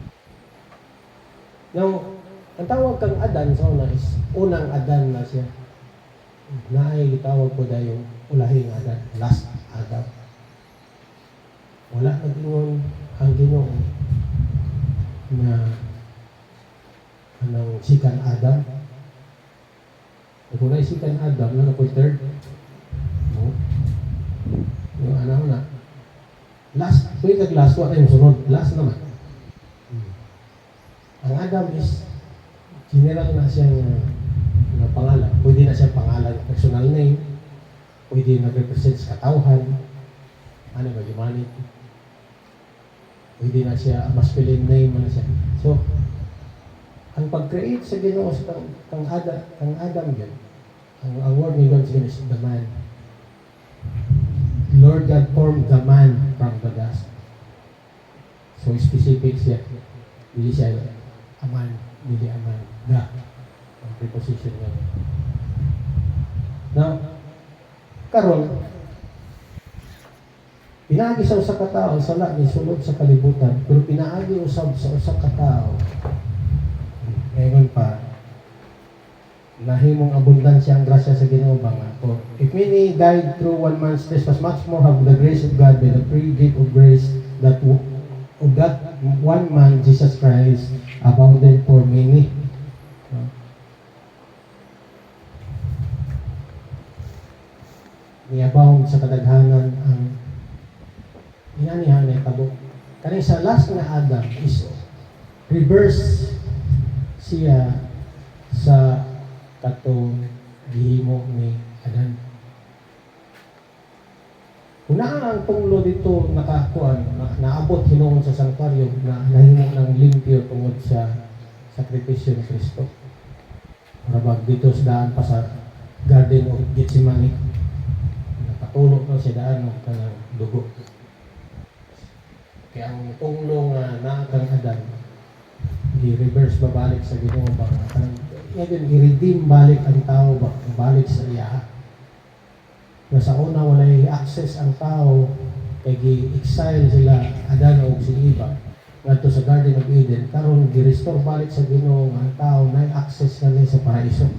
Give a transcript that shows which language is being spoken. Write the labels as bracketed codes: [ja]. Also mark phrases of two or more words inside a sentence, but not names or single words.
[ceb] Now, ang tawag kang Adan sa una is unang Adan na siya. Naay gitawag ko dayon ulahing Adan, [en] last Adam. [ceb] Wala nag-ingon ang Ginoo na anong second Adam. Kung na second Adam, na po third. [tl] No? Yung ano na. [ceb] Last, kung yung last, wala yung sunod. Last naman. Ang Adam is general na siyang pangalan. Pwede na siyang pangalan, [en] personal name. [ceb] Pwede nag-represent sa katawhan. Ano ba, humanity. Pwede na siya, [en] masculine name [ceb] na siya. So, ang pag-create sa Ginoo sa kang Adam yun, ang word ni God [en] is the man. Lord God formed the man from the dust. [ceb] So, specific siya. Dili siya [en] a man, [ceb] dili [en] a man. [ceb] The. Ang preposition niya. Now, karon pinaagi sa usa ka tawo sala ni sulod sa kalibutan, pero pinaagi usab sa usa ka tawo. Ngayon pa, nahimong abundansya ang grasya sa Ginoo ba nga. [en] For if many died through one man's trespass, much more have the grace of God by the free gift of grace that of that one man, Jesus Christ, abounded for many. [ceb] Ni-abound sa kadaghanan ang inanihan na itabo. Kani sa last na Adam is reverse siya sa katong gihimo ni Adan. Una ang tunglo dito nakakuan, naabot hinuon sa sanktuaryo na nahimo ng limpyo tungod sa sakripisyo ni Kristo. Marabag dito sa daan pa sa Garden of Gethsemane. Nakatulog na siya daan ng kanang dugo. Kaya ang tunglo nga nakang Adan, i-reverse babalik sa Ginoo ba? Ngayon, i-redeem balik ang tao ba? Balik sa iya. Na sa una walay access ang tao kay gi-exile sila Adan o si Eva ngadto sa Garden of Eden. Karon gi-restore balik sa Ginoo ang tao na access kani sa paraiso.